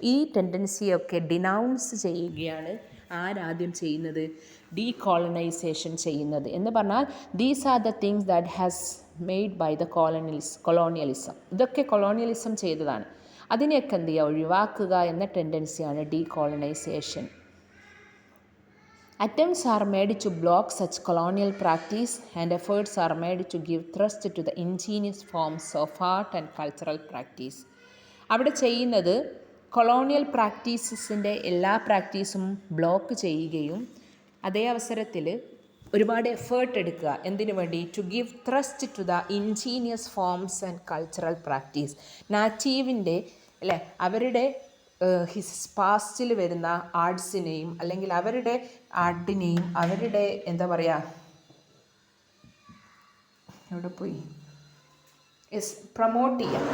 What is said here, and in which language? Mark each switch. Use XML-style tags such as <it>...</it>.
<ml>ഈ ടെൻഡൻസിയൊക്കെ ഡിനൗൺസ് ചെയ്യുകയാണ് ആരാദ്യം ചെയ്യുന്നത്? ഡീകോളനൈസേഷൻ ചെയ്യുന്നത്. എന്ന് പറഞ്ഞാൽ</ml> <en>These are the things that has made by the colonialism.</en> <ml>ഇതൊക്കെ കൊളോണിയലിസം ചെയ്തതാണ്, അതിനെയൊക്കെ എന്ത് ചെയ്യുക, ഒഴിവാക്കുക എന്ന ടെൻഡൻസിയാണ് decolonisation.</ml> <en>Attempts are made to block such colonial practice and efforts are made to give thrust to the ingenious forms of art and cultural practice.</en> <ml>അവിടെ ചെയ്യുന്നത് colonial പ്രാക്ടീസസിൻ്റെ എല്ലാ പ്രാക്ടീസും ബ്ലോക്ക് ചെയ്യുകയും അതേ അവസരത്തിൽ ഒരുപാട് എഫേർട്ട് എടുക്കുക. എന്തിനു വേണ്ടി?</ml> <en>To give thrust to the ingenious forms and cultural practice.</en> <ml>നാറ്റീവിൻ്റെ അല്ലേ അവരുടെ പാസ്റ്റിൽ വരുന്ന ആർട്സിനെയും അല്ലെങ്കിൽ അവരുടെ ആർട്ടിനെയും അവരുടെ എന്താ പറയുക, എവിടെ പോയി, പ്രൊമോട്ട് ചെയ്യാം.</ml>